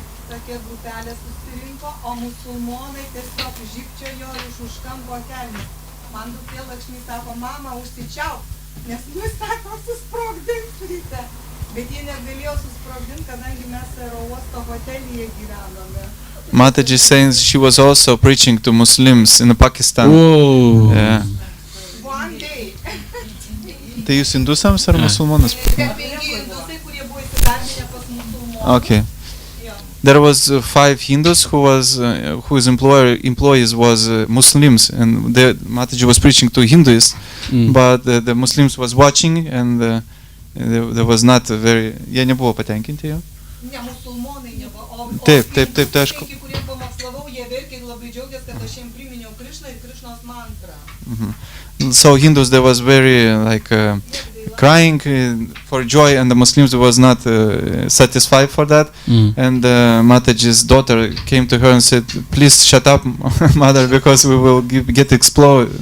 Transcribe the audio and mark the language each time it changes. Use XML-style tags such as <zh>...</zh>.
<lt>tokia grupelė susirinko, o musulmonai tiesiog žybčiojo iš už kampo kelnių. Man duktė Lakšmi sako, mama, užsičiauk, nes sako, susprogdins ryte. Bet jie negalėjo susprogdinti, kadangi mes aerouosto hotelyje gyvenome.</lt> <en>Mataji saying she was also preaching to Muslims in Pakistan. Whoa. Yeah. One day.</en> <lt>Tai jūs indusams ar musulmonus? Indusai, kurie buvo įsidarbinę pas musulmonus.</lt> <en>Okay. There was 5 Hindus whose employees was Muslims, and Mataji was preaching to Hindus, but the Muslims was watching, and there was not very.</en> <lt>Jie nebuvo patenkinti jo. Ne, musulmonai nebuvo. Taip, tai aišku. Kurie pamokslavau, jie verkė ir labai džiaugiasi, kad aš jiem priminiau Krišną ir Krišnos mantrą.</lt> <en>So Hindus, there was very crying for joy, and the Muslims was not satisfied for that. And Mataji's daughter came to her and said, "Please shut up, mother, because we will get exploded.</en>